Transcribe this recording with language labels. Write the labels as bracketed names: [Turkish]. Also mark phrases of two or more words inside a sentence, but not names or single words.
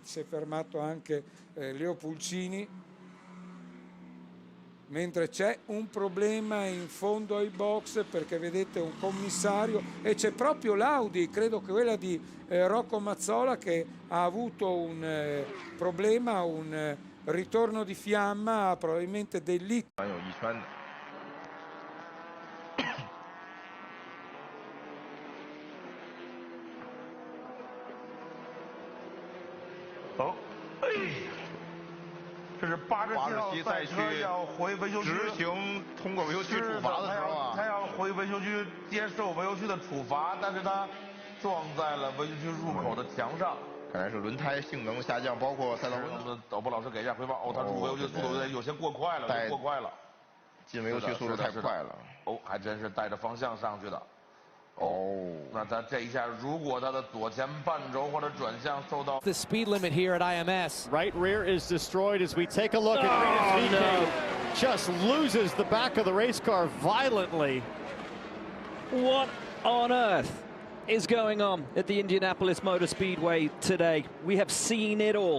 [Italian] Si è fermato anche Leo Pulcini, mentre c'è un problema in fondo ai box perché vedete un commissario e c'è proprio l'Audi, credo che quella di Rocco Mazzola, che ha avuto un problema, un ritorno di fiamma, probabilmente del leak. Oh. [Chinese] 这是87赛区要回维修区执行通过维修区处罚的时候啊，他要回维修区接受维修区的处罚，但是他撞在了维修区入口的墙上，看来是轮胎性能下降，包括赛道温度。导播老师给一下回报，他入维修区速度有些过快了，过快了，进维修区速度太快了。还真是带着方向上去的。那他这一下，如果他的左前半轴或者转向受到 [English] the speed limit here at IMS. Right rear is destroyed as we take a look at Rinus VeeKay. Just loses the back of the race car violently. What on earth is going on at the Indianapolis Motor Speedway today? We have seen it all.